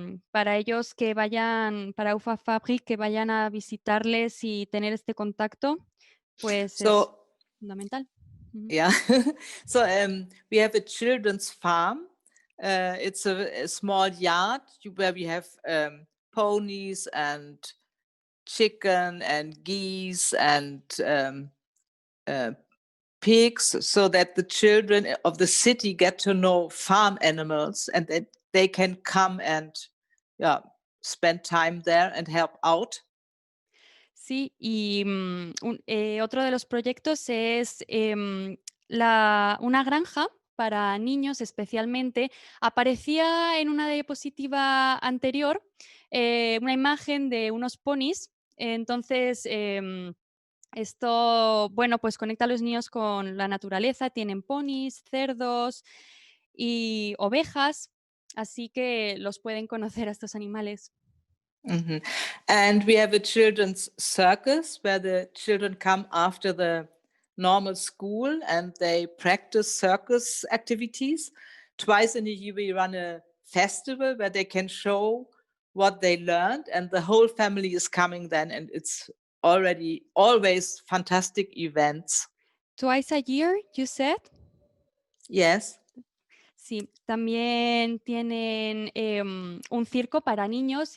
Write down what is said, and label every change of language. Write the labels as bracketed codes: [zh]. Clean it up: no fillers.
[es] Para ellos que vayan, para UFA Fabric, que vayan a visitarles y tener este contacto, pues es [en] So [es] fundamental. Ujú. [en] yeah, so we have a children's farm. It's a small yard where we have ponies and chicken and geese and pigs, so that the children of the city get to know farm animals, and that they can come and spend time there and help out. [es] Sí, y otro de los proyectos es una granja para niños especialmente. Aparecía en una diapositiva anterior una imagen de unos ponis. Entonces, esto, bueno, pues conecta a los niños con la naturaleza. Tienen ponis, cerdos y ovejas, así que los pueden conocer a estos animales. Mm-hmm. [en] And we have a children's circus where the children come after the normal school and they practice circus activities. Twice in a year we run a festival where they can show what they learned, and the whole family is coming then, and it's already always fantastic events. Twice a year, you said? Yes. [es] Sí, también tienen un circo para niños.